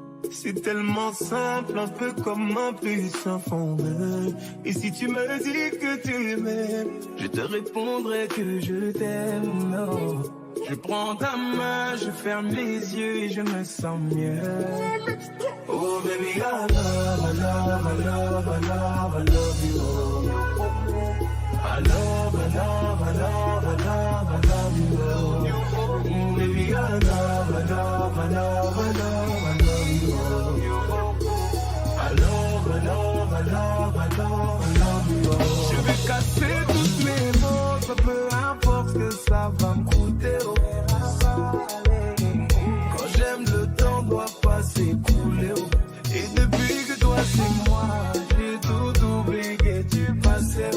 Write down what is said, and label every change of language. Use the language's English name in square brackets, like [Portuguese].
[French] C'est tellement simple, un peu comme un puissant fondeur. Et si tu me dis que tu m'aimes, je te répondrai que je t'aime. Oh. Je prends ta main, je ferme les yeux et je me sens mieux. [English] Oh baby, I love, I love, I love, I love, I love you. I love, I love, I love, I love, I love you. Baby, I love, I love, I love, I love, I love you. I love, I love, I love, I love, I love you. [French] Je vais casser toutes mes mots, peu importe ce que ça va me coûter. Quand j'aime, le temps doit pas s'écouler. Et depuis que toi c'est moi, j'ai tout oublié du passé.